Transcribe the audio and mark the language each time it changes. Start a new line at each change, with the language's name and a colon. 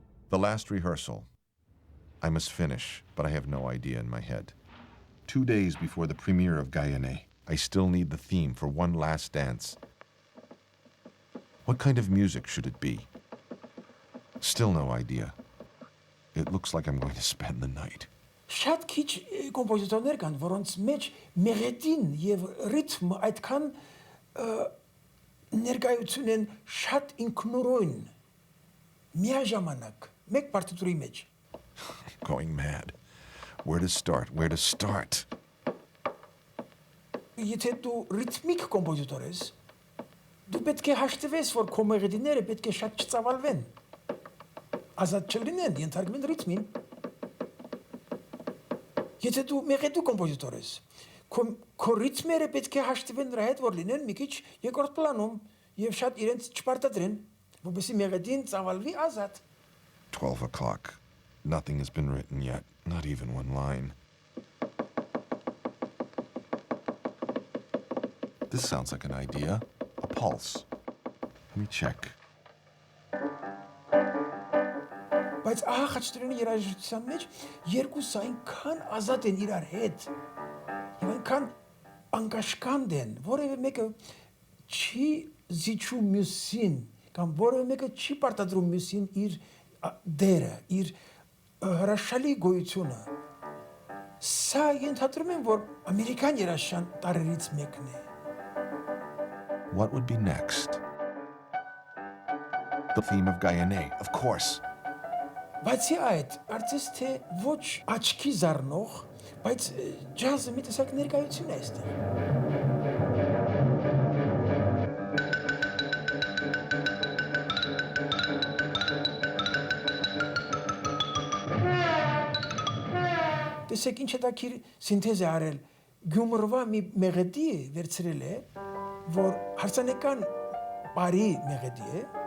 English: The last rehearsal. I must finish, but I have no idea in my head. 2 days before the premiere of Guyane, I still need the theme for one last dance. What kind of music should it be? Still no idea. It looks like I'm going to spend the night.
Armenian: Շատ քիչ կոմպոզիտորներ կան, որոնց մեջ մեղեդին եւ ռիթմը այդքան ներկայություն են շատ ինքնուրույն միաժամանակ մեկ պարտիտուրի մեջ.
English: Going mad. Where to start? Where to start?
Armenian: Եթե դու ռիթմիկ կոմպոզիտոր ես, դու պետք է հաշտվես, որ քո մեղեդիները պետք է շատ չծավալվեն. Ազատ չլինեն, ենթարկվեն ռիթմին. Եթե դու մեղեդու կոմպոզիտոր ես, քո ռիթմերը պետք է հաշտվեն նրա հետ, որ լինեն մի քիչ երկրորդ պլանում եւ շատ իրենց չպարտադրեն, որովհետեւ մեղեդին ծավալվի ազատ.
English: 12 o'clock. Nothing has been written yet, not even one line. This sounds like an idea. A pulse. Let me check.
Armenian: Բայց ահա Խաչատրյանի երաժշտության մեջ երկուսը այնքան ազատ են իրար հետ եւ այնքան անկաշկանդ են, որևէ մեկը չի զիջում մյուսին կամ որևէ մեկը չի պարտադրում մյուսին իր դերը, իր հրաշալի գոյությունը։ Սա ենթադրում եմ, որ ամերիկյան երաժշտության տարրերից մեկն է։
English: What would be next? The theme of Guyane, of course.
Armenian: Բացի այդ, կարծես թե ոչ աչքի զարնող, բայց ջազը մի տեսակ ներկայություն է այստեղ։ Տեսեք ինչ հետաքրքիր սինթեզ է արել, գյումրվա մի մեղեդի վերցրել է, որ հարսանեկան բարի մեղեդի է,